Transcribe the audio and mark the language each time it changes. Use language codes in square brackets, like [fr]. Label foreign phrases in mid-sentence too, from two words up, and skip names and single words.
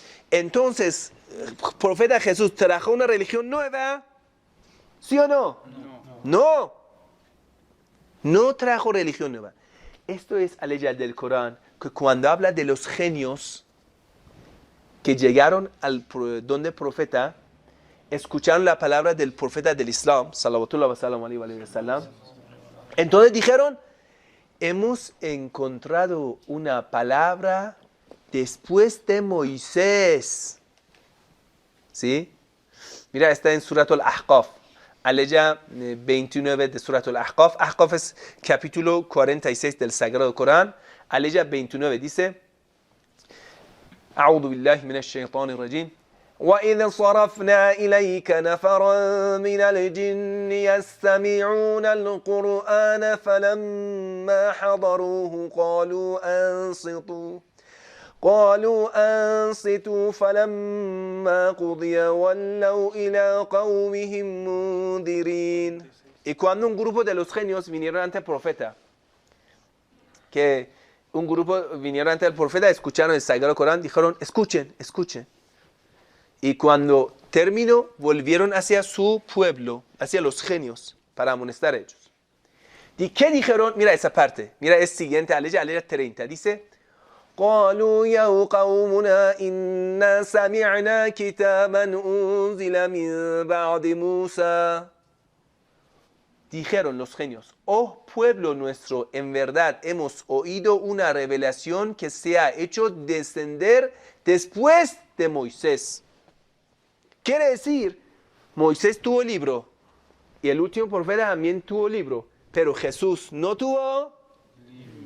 [es] Entonces, profeta Jesús trajo una religión nueva, ¿sí o no? No. No trajo religión nueva. Esto es aleya del Corán, que cuando habla de los genios que llegaron al donde profeta, escucharon la palabra del profeta del Islam, [ar] صلى الله عليه وسلم. [es] Entonces dijeron, hemos encontrado una palabra después de Moisés. ¿Sí? Mira, está en Surat al-Ahqaf. Aleya 29 de Surat al-Ahqaf. Ahqaf es capítulo 46 del Sagrado Corán. Aleya 29 dice, [ar] أعوذ بالله من الشيطان الرجيم. وَإِذْ صَرَفْنَا إِلَيْكَ نَفَرًا مِنَ الْجِنِّ يَسْتَمِعُونَ الْقُرْآنَ فَلَمَّا حَضَرُوهُ قالوا أنصتوا فلما قضي ولوا إلى قومهم منذرين. [es] Y cuando un grupo de los genios vinieron ante el profeta, escucharon el Sagrado Corán, dijeron, escuchen. Y cuando terminó, volvieron hacia su pueblo, hacia los genios, para amonestar a ellos. ¿Qué dijeron? Mira esa parte. Mira, es siguiente, aleya 30. Dice, [ar] قالوا يا قومنا إنا سمعنا كتابا أنزل من بعد موسى. [es] Dijeron los genios, oh pueblo nuestro, en verdad hemos oído una revelación que se ha hecho descender después de Moisés. Quiere decir, Moisés tuvo libro y el último profeta también tuvo libro, pero Jesús no tuvo libro.